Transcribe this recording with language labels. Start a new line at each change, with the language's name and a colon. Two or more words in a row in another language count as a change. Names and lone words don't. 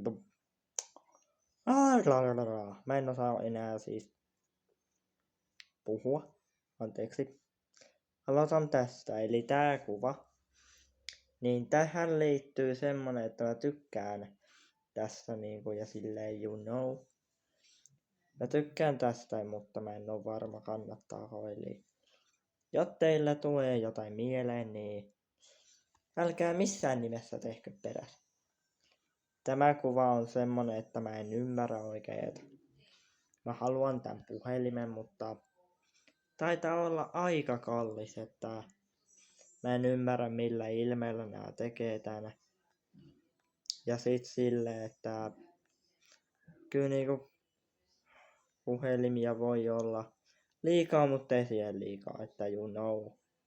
Finnish: Mä en osaa enää siis puhua. Anteeksi. Aloitan tästä. Eli tää kuva. Niin tähän liittyy semmonen, että mä tykkään tästä niinku ja silleen
English: you know.
Finnish: Mä tykkään tästä, mutta mä en oo varma kannattaako. Eli jos teillä tulee jotain mieleen, niin älkää missään nimessä tehkö perässä. Tämä kuva on semmonen, että mä en ymmärrä oikein, että mä haluan tän puhelimen, mutta taitaa olla aika kallis, että mä en ymmärrä millä ilmeellä nää tekee tän. Ja sit silleen, että kyllä niinku puhelimia voi olla liikaa, mutta ei siihen liikaa, että
English: you know.